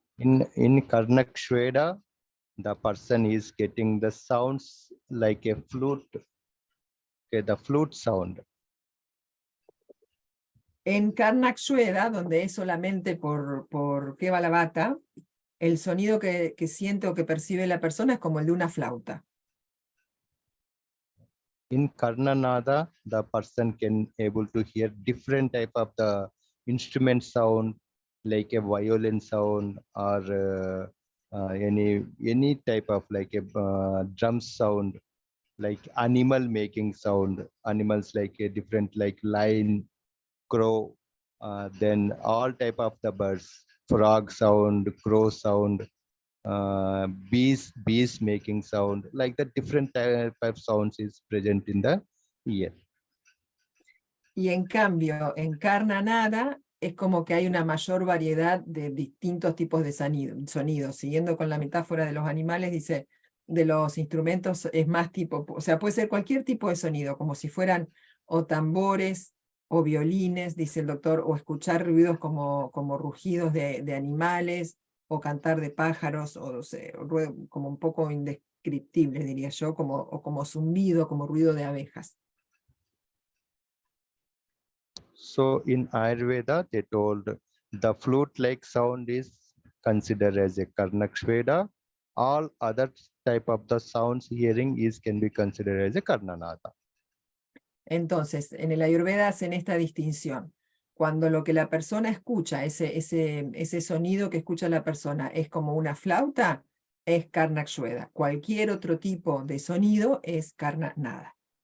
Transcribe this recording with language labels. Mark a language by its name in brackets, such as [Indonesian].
[English] In Karnakshveda, the person is getting the sounds like a flute. Okay, the flute sound. [Spanish] En Karnakshveda, donde es solamente por Kevalavata, el sonido que siente o que percibe la persona es como el de una flauta. [English] In Karnanada, the person can able to hear different type of the instrument sound, like a violin sound or any type of like a drum sound, like animal making sound, animals like a different like lion, crow, then all type of the birds, frog sound, crow sound, bees making sound, like the different type of sounds is present in the ear. [Spanish] Y en cambio, en Karnanada es como que hay una mayor variedad de distintos tipos de sonidos. Siguiendo con la metáfora de los animales, dice, de los instrumentos es más tipo, o sea, puede ser cualquier tipo de sonido, como si fueran o tambores o violines, dice el doctor, o escuchar ruidos como rugidos de animales, o cantar de pájaros, o sea, como un poco indescriptible, diría yo, o como zumbido, como ruido de abejas. [English] So in Ayurveda, they told the flute-like sound is considered as a Karnakshveda. All other type of the sounds hearing can be considered as a Karnanada. [Spanish] Entonces, en el Ayurveda hacen esta distinción. Cuando lo que la persona escucha, ese sonido que escucha la persona es como una flauta, es Karnakshveda. Cualquier otro tipo de sonido es Karnanada.